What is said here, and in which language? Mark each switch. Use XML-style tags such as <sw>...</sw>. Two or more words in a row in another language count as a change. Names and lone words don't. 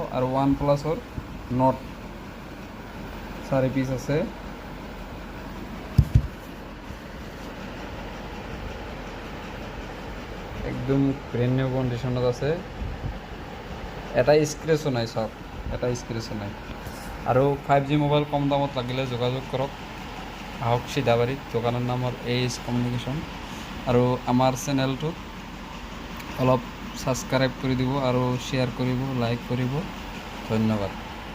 <as>আর OnePlus নোট 4 পিস আছে। একদম ব্রেন্ড নিউ কন্ডিশনত আছে, এটা স্ক্ৰেচো নাই, সব এটা স্ক্ৰেচো নাই। আৰু 5G মোবাইল কম দামত লাগিলে যোগাযোগ কৰক, আহক সিধাবাৰীত। দোকানৰ নাম হ'ল এইচ কমিউনিকেশ্যন। আৰু আমাৰ চেনেলটোত অলপ সাবস্ক্রাইব করে দিব, আর শেয়ার করিব, লাইক করিব। ধন্যবাদ।</as>